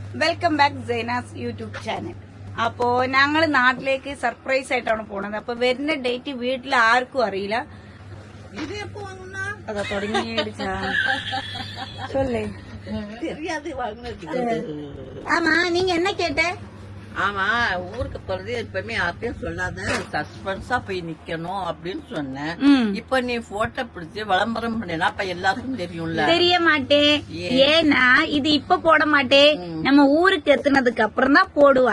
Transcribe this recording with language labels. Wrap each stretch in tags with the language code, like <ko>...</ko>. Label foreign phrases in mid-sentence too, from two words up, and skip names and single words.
<en>welcome back</en> <ml>സൈനാസ് യൂട്യൂബ് ചാനൽ. അപ്പോ ഞങ്ങള് നാട്ടിലേക്ക് സർപ്രൈസ് ആയിട്ടാണ് പോണത്. അപ്പൊ വരുന്ന ഡേറ്റ് വീട്ടിൽ ആർക്കും അറിയില്ല. അതാ തുടങ്ങിയേ</ml> <ta>ஆமா நீங்க என்ன கேட்ட? ஆமா ஊருக்கு போறது எப்பவுமே யார்ட்டையும் சொல்லாத, சஸ்பென்ஸா போய் நிக்கணும் அப்படின்னு சொன்னேன். இப்ப நீ போட்டோ பிடிச்சு விளம்பரம் பண்ணினா அப்ப எல்லாருக்கும் தெரியும்ல. தெரிய மாட்டேன். ஏன்னா இது இப்ப போட மாட்டேன், நம்ம ஊருக்கு எத்துனதுக்கு அப்புறம் தான் போடுவா.</ta>